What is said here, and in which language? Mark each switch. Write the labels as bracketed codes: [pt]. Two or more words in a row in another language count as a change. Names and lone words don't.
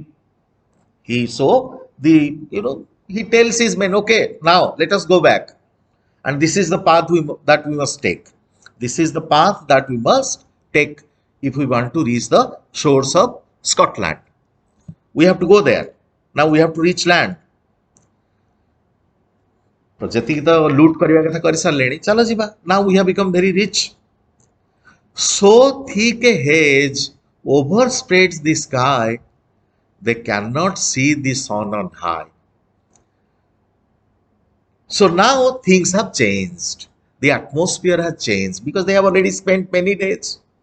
[en] He tells his men, okay, now let us go back. And this is the path that we must take. This is the path that we must take if we want to reach the shores of Scotland. We have to go there. Now we have to reach land. [or] ଯେତିକି ତ ଲୁଟ୍ କରିବା କଥା କରିସାରିଲେଣି, ଚାଲ ଯିବା. [en] Now we have become very rich. So thick a haze overspreads the sky, they cannot see the sun on high. So now things have changed. The atmosphere has changed because they have already spent many days.